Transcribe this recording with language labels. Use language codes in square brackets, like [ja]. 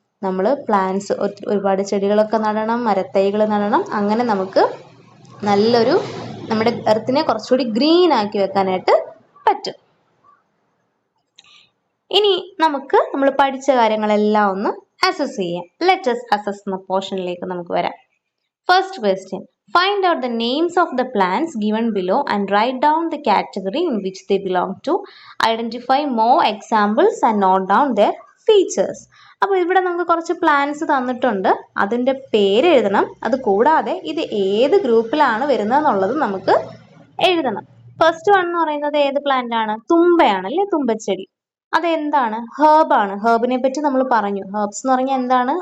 [ml] നമ്മൾ പ്ലാന്റ്സ്, ഒരുപാട് ചെടികളൊക്കെ നടണം, മരത്തൈകൾ നടണം. അങ്ങനെ നമുക്ക് നല്ലൊരു നമ്മുടെ എർത്തിനെ കുറച്ചുകൂടി ഗ്രീൻ ആക്കി വെക്കാനായിട്ട് പറ്റും. ഇനി നമുക്ക് നമ്മൾ പഠിച്ച കാര്യങ്ങളെല്ലാം ഒന്ന് അസസ് ചെയ്യാം. [en] let us assess [ml] എന്ന പോർഷനിലേക്ക് നമുക്ക് വരാം. [en] First question, find out the names of the plants given below and write down the category in which they belong to. Identify more examples and note down their features. [ml] അപ്പോൾ ഇവിടെ നമുക്ക് കുറച്ച് plants തന്നിട്ടുണ്ട്, അതിൻ്റെ പേര് എഴുതണം. അത് കൂടാതെ ഇത് ഏത് ഗ്രൂപ്പിലാണ് വരുന്നതെന്നുള്ളത് നമുക്ക് എഴുതണം. ഫസ്റ്റ് വൺ എന്ന് പറയുന്നത് ഏത് പ്ലാന്റ് ആണ്? തുമ്പയാണ് അല്ലേ, തുമ്പച്ചെടി. അതെന്താണ്? ഹേർബാണ്. ഹേർബിനെ പറ്റി നമ്മൾ പറഞ്ഞു. ഹേർബ്സ് എന്ന് പറഞ്ഞാൽ എന്താണ്?